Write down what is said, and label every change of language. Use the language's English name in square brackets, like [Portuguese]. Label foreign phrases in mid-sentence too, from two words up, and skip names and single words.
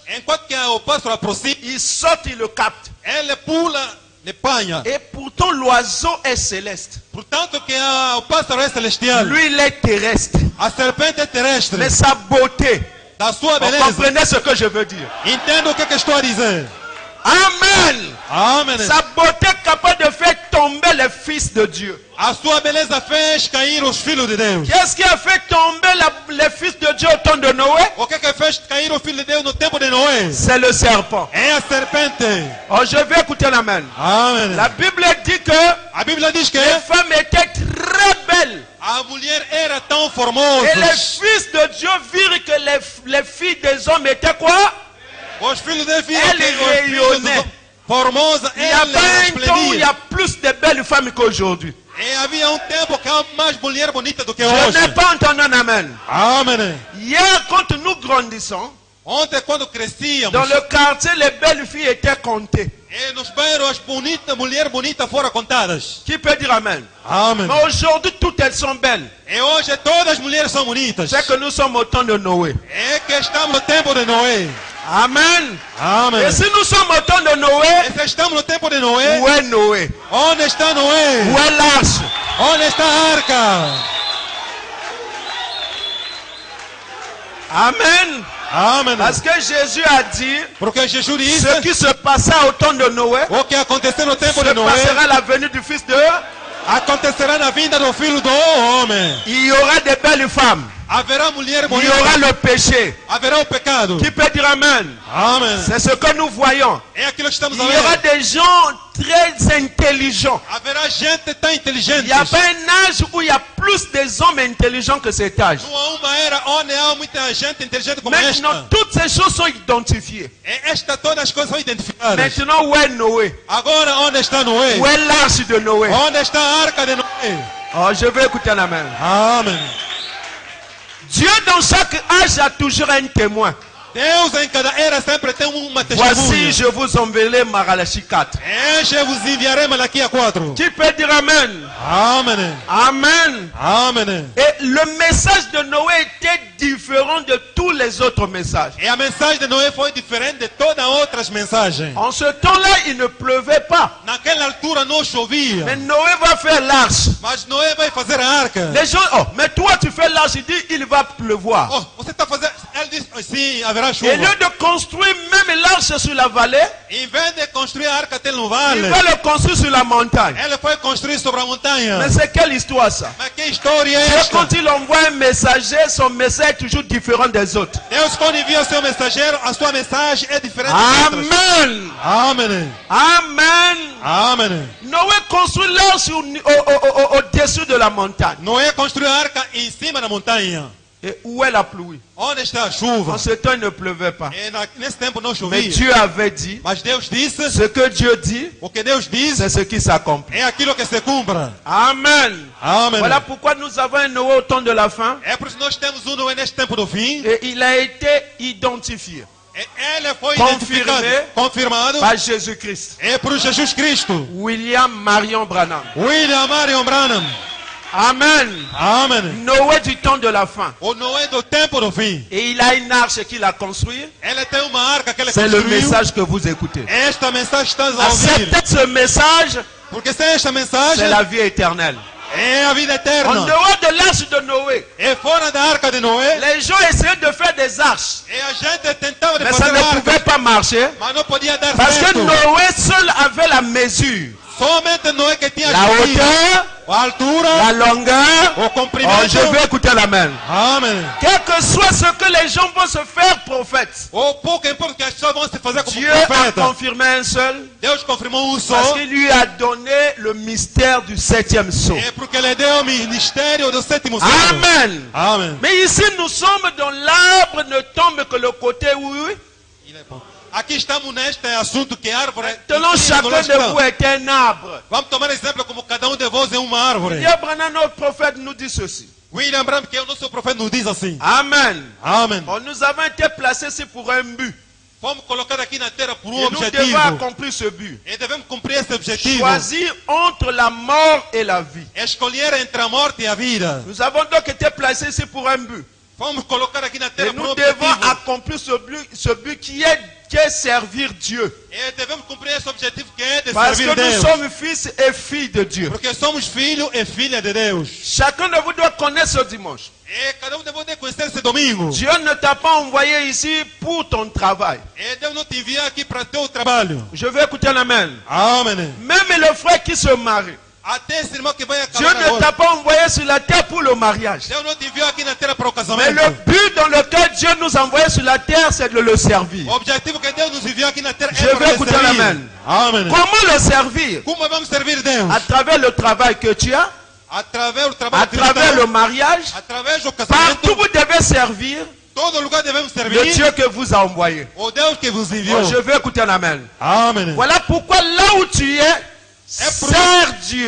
[Portuguese] Enquanto que o pássaro aproxima, [French] il saute, il le capte. [Portuguese] ele pula, ele panha. [French] Et pourtant, l'oiseau est céleste. [Portuguese] Portanto que o pássaro é celestial. [French] Lui, il est terrestre. [Portuguese] A serpente é terrestre. [French] Mais sa beauté, [Portuguese] Da sua [French] vous [Portuguese] beleza. [French] comprenez ce que je veux dire? [Portuguese] Entenda o que estou a dizer. [French] Amen. [Portuguese] Amém. [French] Sa beauté est capable de faire tomber les fils de Dieu. [Portuguese] A sua beleza fez cair os filhos de Deus. [French] Qu'est-ce qui a fait tomber les fils de Dieu au temps de Noé? [Portuguese] O que fez cair o filho de Deus no tempo de Noé? [French] C'est le serpent. [Portuguese] É a serpente. [French] Oh, je vais écouter l'amen. [Portuguese] Amém. [French] La Bible dit que [Portuguese] A Bíblia diz que [French] les femmes étaient très belles. [Portuguese] a mulher era tão formosa. [French] Et les fils de Dieu virent que les filles des hommes étaient quoi? [Portuguese] Os filhos de Deus [French] Elle rayonnait. [Portuguese] formosa, [French] Il y a [Portuguese] ela [French] pas un temps où il y [Portuguese] esplendia. [French] a plus de belles femmes qu'aujourd'hui. [Portuguese] E havia tempo que há mais mulher bonita do que [French] Je [Portuguese] hoje. [French] n'ai pas entendu un amen. [Portuguese] Amém. [French] Hier, quand nous grandissons, [Portuguese] Ontem, quando crescíamos, [French] dans le quartier, les belles filles étaient comptées. [Portuguese] e nos bairros as mulheres bonitas foram contadas. [French] Qui peut dire amen? [Portuguese] Amém. [French] Mais aujourd'hui, toutes elles sont belles. [Portuguese] E hoje todas as mulheres são bonitas. [French] C'est que nous sommes au temps de Noé. [Portuguese] É que estamos no tempo de Noé. [French] Amen. [Portuguese] Amém. [French] Et si nous sommes au temps de Noé, [Portuguese] E se estamos no tempo de Noé, [French] où est Noé? [Portuguese] onde está Noé? [French] Où est l'arche? [Portuguese] Onde está a arca? [French] Amen. [Portuguese] Amém. [French] Parce que Jésus a dit, [Portuguese] Porque Jesus disse, [French] ce qui se passa au temps de Noé, [Portuguese] o que aconteceu no tempo [French] se [Portuguese] de Noé, [French] passera à la venue du Fils de... [Portuguese] acontecerá na vinda do Filho do Homem. [French] Il y aura des belles femmes. [Portuguese] haverá mulher [French] il y aura le péché. [Portuguese] haverá o pecado. [French] Qui peut dire Amen? [Portuguese] Amen. [French] C'est ce que nous voyons. [Portuguese] É aquilo que estamos [French] Il a y aura [Portuguese] ver. [French] des gens très intelligents. [Portuguese] Haverá gente tão inteligente. [French] Il n'y a pas un âge où il y a plus des hommes intelligents que cet âge. [Portuguese] Não há uma era onde há muita gente inteligente como [French] Maintenant, [Portuguese] esta. [French] toutes ces choses sont identifiées. [Portuguese] E esta todas as coisas são identificadas. [French] Maintenant, où est Noé? [Portuguese] Agora onde está Noé? [French] Où est l'arche de Noé? [Portuguese] Onde está a arca de Noé? [French] Oh, je vais écouter un Amen. [Portuguese] Amém. [French] Dieu, dans chaque âge, a toujours un témoin. [Portuguese] Deus em cada era sempre tem uma [French] Voici, [Portuguese] testemunha. [French] je vous enverrai Malachi 4. Je vous [Portuguese] enviarei Malaquia 4. [French] Qui peut dire Amen? [Portuguese] Amém. [French] Amen. [Portuguese] Amém. [French] Et le message de Noé était différent de tous les autres messages. [Portuguese] E a mensagem de Noé foi diferente de todas as outras mensagens. [French] En ce temps-là, il ne pleuvait pas. [Portuguese] Naquela altura não chovia. [French] Mais Noé va faire l'arche. [Portuguese] Mas Noé vai fazer a arca. [French] Les gens, oh, mais toi tu fais l'arche, il dit, il va pleuvoir. [Portuguese] Oh, você está fazendo. Ele diz, sim, haverá [French] Et [Portuguese] chuva. [French] au lieu de construire même l'arche sur la vallée, [Portuguese] Em vez de construir a arca até no [French] il [Portuguese] vale, [French] va le construire sur la montagne. [Portuguese] ele foi construir sobre a montanha. [French] Mais c'est quelle histoire ça? [Portuguese] Mas que história é [French] Dieu, [Portuguese] esta? [French] quand il envoie un messager, son message est toujours différent des autres. [Portuguese] Deus, quando envia o seu mensageiro, a sua mensagem é diferente das outras. [French] Amen. [Portuguese] Amém. [French] Amen. [Portuguese] Amém. [French] Noé construit l'arche au-dessus de la montagne. [Portuguese] Noé construiu a arca em cima da montanha. [French] Et où est la pluie? [Portuguese] Onde está a chuva? [French] En ce temps, il ne pleuvait pas. [Portuguese] E nesse tempo não [French] Mais [Portuguese] chovia. [French] Dieu avait dit, [Portuguese] Mas Deus disse, [French] ce que Dieu dit, [Portuguese] o que Deus diz [French] c'est ce qui s'accomplit. [Portuguese] é aquilo que se cumpra. [French] Amen. [Portuguese] Amém. [French] Voilà pourquoi nous avons un Noé au temps de la fin. [Portuguese] É por isso que nós temos Noé neste tempo do fim. [French] Et il a été identifié [Portuguese] E ele foi [French] Confirmé. [Portuguese] confirmado. [French] par Jésus-Christ. [Portuguese] É por Jesus Cristo. William Marion Branham. William Marion Branham. [French] Amen. [Portuguese] Amém. [French] Noé du temps de la fin. [Portuguese] O Noé do tempo do fim. [French] Et il a une arche qu'il a construite. [Portuguese] Ele tem uma arca que ele [French] C'est le [Portuguese] construiu. [French] message que vous écoutez. [Portuguese] Esta mensagem estás a ouvir. [French] Acceptez ce message, [Portuguese] Porque sem esta mensagem [French] c'est la vie éternelle. [Portuguese] é a vida [French] En [Portuguese] eterna. [French] dehors de l'arche de Noé, [Portuguese] E fora da arca de Noé, [French] les gens essayaient de faire des arches. [Portuguese] e a gente tentava de [French] Mais ça [Portuguese] fazer [French] ne [Portuguese] arca, [French] pouvait pas marcher. [Portuguese] mas não podia dar [French] Parce que [Portuguese] certo. [French] Noé seul avait la mesure. [Portuguese] Somente Noé que tinha [French] La hauteur, [Portuguese] a altura, [French] la longueur. [Portuguese] o [French] Oh, [Portuguese] comprimento. [French] je vais écouter l'amen. [Portuguese] Amém. [French] Quel que soit ce que les gens vont se faire prophètes, [Portuguese] Ou pouco importa que as pessoas vão se fazer como [French] Dieu a [Portuguese] profeta. [French] confirmé un seul [Portuguese] Deus confirmou um [French] parce [Portuguese] só. [French] qu'il lui a donné le mystère du 7e sceau. [Portuguese] É porque ele deu o ministério do sétimo selo. [French] Amen. [Portuguese] Amém. [French] Mais ici, nous sommes dans l'arbre ne tombe que le côté où. [Portuguese] Aqui estamos neste assunto que árvore. [French] Selon chacun de vous est un arbre. [Portuguese] Vamos tomar exemplo como cada de vós é uma árvore. [French] Dieu Branham, notre prophète, nous dit ceci. [Portuguese] William Branham, que é o nosso profeta, nos diz assim. [French] Amen. [Portuguese] Amém. [French] Bon, nous avons été placés ici pour un but. [Portuguese] Fomos colocados aqui na terra por [French] Et nous [Portuguese] objetivo. [French] devons accomplir ce but. [Portuguese] E devemos cumprir esse objetivo. [French] Choisir entre la mort et la vie. [Portuguese] Escolher entre a morte e a vida. [French] Nous avons donc été placés ici pour un but. [Portuguese] Fomos colocados aqui na [French] Et [Portuguese] terra por [French] nous devons [Portuguese] objetivo. [French] accomplir ce but qui est servir Dieu. [Portuguese] E devemos cumprir esse objetivo que é de [French] Parce [Portuguese] servir [French] que nous [Portuguese] Deus. [French] sommes fils et filles de Dieu. [Portuguese] Porque somos filhos e filhas de Deus. [French] Chacun de vous doit connaître ce dimanche. [Portuguese] E cada de vós deve conhecer esse domingo. [French] Dieu ne t'a pas envoyé ici pour ton travail. [Portuguese] E Deus não te envia aqui para teu trabalho. [French] Je vais écouter un amen. [Portuguese] Amém. [French] Même le frère qui se marie. [Portuguese] Até esse irmão que vai [French] Dieu [Portuguese] acabar [French] ne t'a [Portuguese] agora. [French] pas envoyé sur la terre pour le mariage. [Portuguese] Deus não te enviou aqui na terra para o [French] Mais [Portuguese] casamento. [French] le but dans lequel Dieu nous a envoyé sur la terre, c'est de le servir. [Portuguese] O objetivo que Deus nos enviou aqui na terra [French] Je [Portuguese] é [French] vais [Portuguese] para [French] écouter [Portuguese] servir. [French] l'amen. [Portuguese] Amém. [French] Comment le servir? [Portuguese] Como vamos servir Deus? [French] À travers le travail que tu as, [Portuguese] Através do [French] à [Portuguese] trabalho que [French] travers le [Portuguese] temos, [French] mariage. [Portuguese] através do [French] Partout [Portuguese] casamento. [French] vous devez servir [Portuguese] Todo lugar devemos [French] le [Portuguese] servir [French] Dieu que vous a envoyé. [Portuguese] o Deus que vos enviou. [French] Oh, je vais écouter un amen. [Portuguese] Amém. [French] Voilà pourquoi là où tu es, sers Dieu